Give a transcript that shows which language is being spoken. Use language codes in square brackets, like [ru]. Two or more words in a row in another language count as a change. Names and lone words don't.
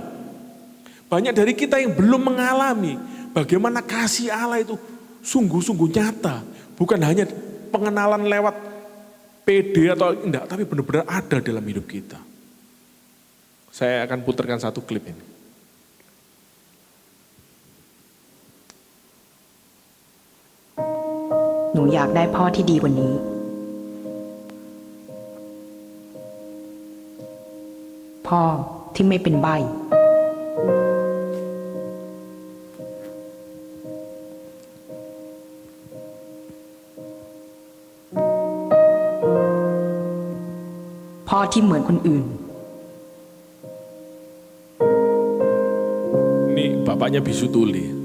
[id] Banyak dari kita yang belum mengalami bagaimana kasih Allah itu sungguh-sungguh nyata. Bukan hanya pengenalan lewat PD atau enggak, tapi benar-benar ada dalam hidup kita. Saya akan putarkan satu klip ini. [th] Hnu อยากได้พ่อที่ดีกว่านี้ พ่อที่ไม่เป็นใบ้ พ่อที่เหมือนคนอื่น [id] Ini bapaknya bisu tuli.